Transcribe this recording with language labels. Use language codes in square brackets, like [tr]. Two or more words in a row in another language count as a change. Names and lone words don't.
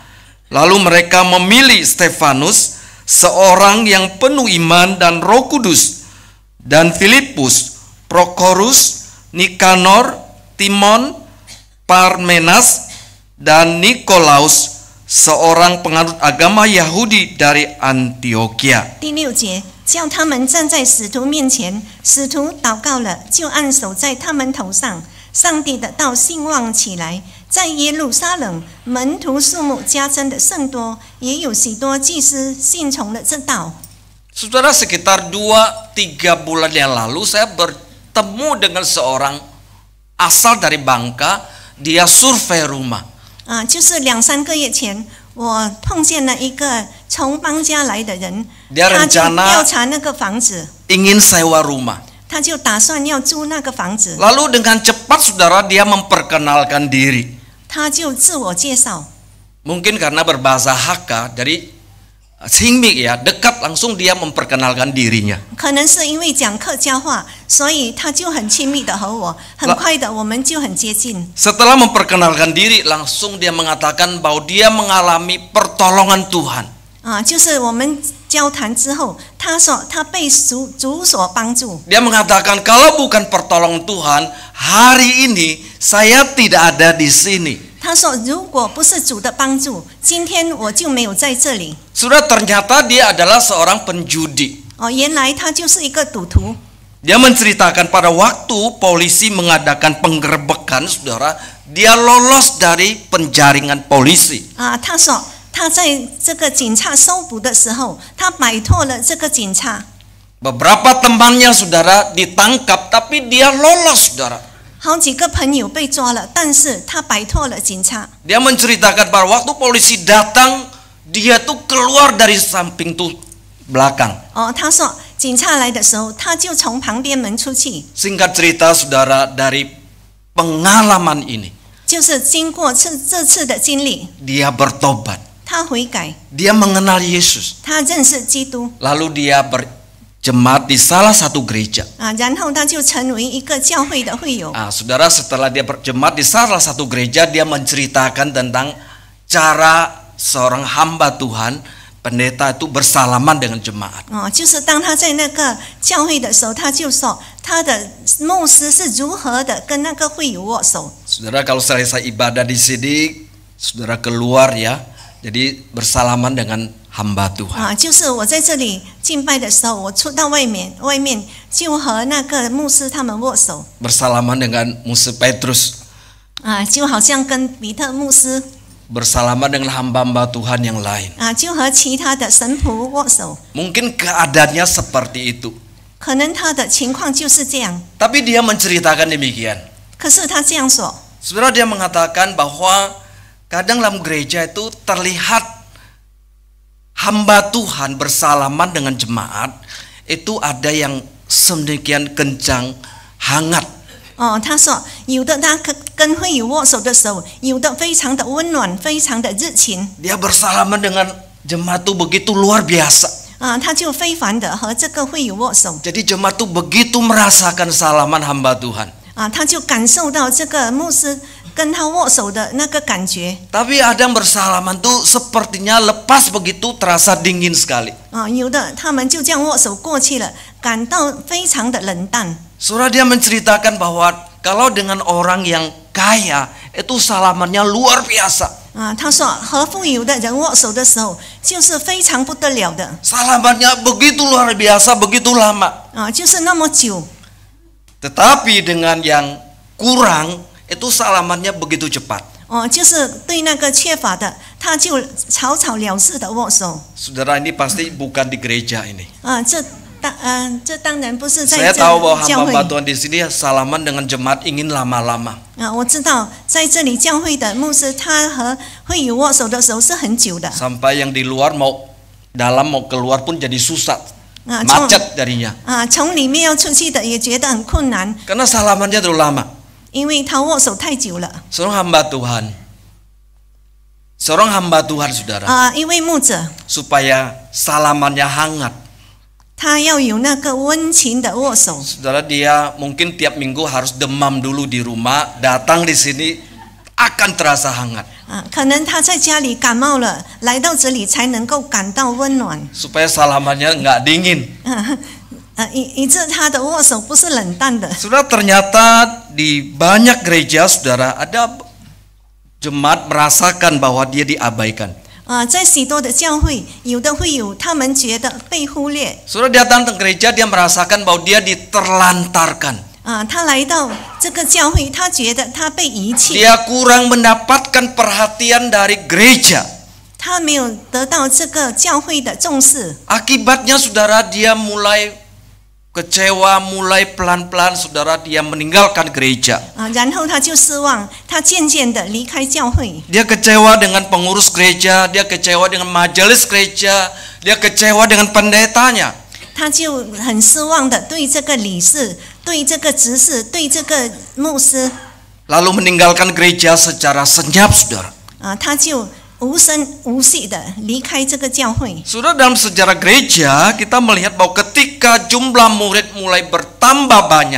[id] Lalu mereka memilih Stefanus, seorang yang penuh iman dan Roh Kudus, dan Filipus, Prokorus, Nikanor, Timon, Parmenas, dan Nikolaus, seorang penganut agama Yahudi dari Antioquia. [zh] 第6节，叫他们站在使徒面前，使徒祷告了，就按手在他们头上。上帝的道兴旺起来，在耶路撒冷门徒数目加增的甚多，也有许多祭司信从了这道。 [id] Saudara, sekitar 2-3 bulan yang lalu saya bertemu dengan seorang asal dari Bangka, dia survei rumah. [zh] 就是2-3个月前，我碰见了一个从邦家来的人， [id] Dia [zh] 他就 [id] rencana [zh] 调查那个房子， [id] ingin sewa rumah. [zh] 他就打算要租那个房子， [id] Lalu dengan cepat, saudara, dia memperkenalkan diri. [zh] 他就自我介绍。 [id] Mungkin karena berbahasa Hakka, dari Singmik ya, dekat langsung dia memperkenalkan dirinya. [zh] 可能是因为讲客家话，所以他就很亲密的和我，很快的我们就很接近。 [id] Setelah memperkenalkan diri, langsung dia mengatakan bahwa dia mengalami pertolongan Tuhan. [zh] 就是我们交谈之后，他说他被主所帮助。 [id] Dia mengatakan kalau bukan pertolongan Tuhan, hari ini saya tidak ada di sini. [zh] 他说如果不是主的帮助，今天我就没有在这里。 [id] Sudah ternyata dia adalah seorang penjudi. [zh] 原来他就是一个赌徒。 [id] Dia menceritakan pada waktu polisi mengadakan penggerbekan, saudara, dia lolos dari penjaringan polisi. [zh] 他说他在这个警察搜捕的时候，他摆脱了这个警察。 [id] Beberapa temannya, saudara, ditangkap, tapi dia lolos, saudara. [zh] 好几个朋友被抓了，但是他摆脱了警察。 [id] Dia menceritakan pada waktu polisi datang, dia tuh keluar dari samping tuh belakang. [zh] 他说警察来的时候，他就从旁边门出去。 [id] Singkat cerita, saudara, dari pengalaman ini, [zh] 就是经过这次的经历， [id] dia bertobat. [zh] 他悔改， [id] Dia mengenal Yesus. [zh] 他认识基督 [id] Lalu dia berjemaat di salah satu gereja. [zh] 然后他就成为一个教会的会友。 [id] Saudara, setelah dia berjemaat di salah satu gereja, dia menceritakan tentang cara seorang hamba Tuhan, pendeta itu bersalaman dengan jemaat. [zh] 就是当他在那个教会的时候，他就说他的牧师是如何的跟那个会友握手。 [id] Saudara, kalau selesai ibadah di sini, saudara keluar ya, jadi bersalaman dengan hamba Tuhan. [zh] 就是我在这里敬拜的时候，我出到外面就和那个牧师他们握手。 [id] Bersalaman dengan Musa Petrus. [zh] 就好像跟彼得牧师。 [id] bersalaman dengan hamba-hamba Tuhan yang lain. [zh] 就和其他的神仆握手。 [id] Mungkin keadaannya seperti itu. [zh] 可能他的情况就是这样， [id] Tapi dia menceritakan demikian. [zh] 可是他这样说， [id] Saudara, dia mengatakan bahwa kadang dalam gereja itu terlihat hamba Tuhan bersalaman dengan jemaat itu ada yang sedemikian kencang, hangat. [zh] 他说有的他跟会友握手的时候，有的非常的温暖，非常的热情。 [id] Dia bersalaman dengan jemaat itu begitu luar biasa. [zh] 他就非凡的和这个会友握手。 [id] Jadi jemaat itu begitu merasakan salaman hamba Tuhan. [zh] 他就感受到这个牧师跟他握手的那个感觉。 [id] Tapi ada yang bersalaman tuh sepertinya lepas begitu terasa dingin sekali. [zh] 有的他们就这样握手过去了，感到非常的冷淡。 [id] Saudara, dia menceritakan bahwa kalau dengan orang yang kaya itu salamannya luar biasa. [zh] 他说和富有的人握手的时候，就是非常不得了的。 [id] Salamannya begitu luar biasa, begitu lama. [zh] 就是那么久。 [id] Tetapi dengan yang kurang itu salamannya begitu cepat. [zh] 就是对那个缺乏的，他就草草了事的握手。 [id] Saudara, ini pasti bukan di gereja ini. [zh] 这当然不是在 [id] Saya [zh] 这 [id] tahu bahwa [zh] 教会。 [id] hamba Tuhan di sini salaman dengan jemaat ingin lama-lama. [zh] 我知道在这里教会的牧师，他和会友握手的时候是很久的。 [id] Sampai yang di luar mau dalam mau keluar pun jadi susah. [zh] 从 [id] Macet jadinya. [zh] 从里面要出去的也觉得很困难， [id] Karena salamannya terlalu lama. [zh] 因为他握手太久了。 [id] Seorang hamba Tuhan, saudara, [zh] 一位牧者， [id] supaya salamannya hangat. [zh] 他要有那个温情的握手。 [id] Saudara, dia mungkin tiap minggu harus demam dulu di rumah, datang di sini akan terasa hangat. [zh] 可能他在家里感冒了，来到这里才能够感到温暖。 [id] Supaya salamannya nggak dingin. [zh] 以致他的握手不是冷淡的。 [id] Saudara, ternyata di banyak gereja, saudara, ada jemaat merasakan bahwa dia diabaikan. [zh] 在许多的教会，有的会有他们觉得被忽略。 [id] Saudara, datang ke gereja, dia merasakan bahwa dia diterlantarkan. [zh] 他来到这个教会，他觉得他被遗弃， [id] Dia kurang mendapatkan perhatian dari gereja. [zh] 他没有得到这个教会的重视。 [id] Akibatnya, saudara, dia mulai kecewa, mulai pelan-pelan, saudara, dia meninggalkan gereja. [zh] 然后他就失望，他渐渐的离开教会。 [id] Dia kecewa dengan pengurus gereja, dia kecewa dengan majelis gereja, dia kecewa dengan pendetanya. [zh] 他就很失望的对这个理事、对这个执事、对这个牧师， [id] Lalu meninggalkan gereja secara senyap, saudara. [zh] 他就无声无息的离开这个教会。 [id] Saudara, dalam sejarah gereja kita melihat bahwa ketika jumlah murid mulai bertambah banyak,